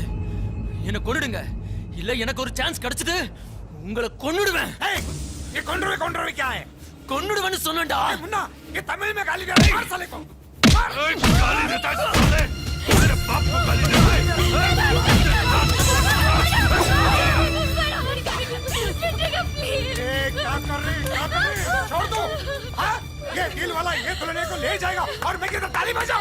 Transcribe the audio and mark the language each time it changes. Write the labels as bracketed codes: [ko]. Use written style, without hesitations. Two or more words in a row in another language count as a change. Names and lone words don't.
[ta] என்ன கொன்னுடுங்க. இல்ல எனக்கு ஒரு சான்ஸ் கிடைச்சது உங்களை கொன்னுடுவேன். [hi] ये कौन क्या है? [ta] கொன்னுடுவேன்னு சொன்னேன்டா. [hi] मुन्ना ये तमिल में गाली दे रहा है. मार साले को मार. गाली देता है साले. मेरे बाप को गाली देता है. क्या कर रही? छोड़ दो. हाँ ये दिल वाला ये दुल्हने को ले जाएगा और मैं किधर ताली बजाऊं?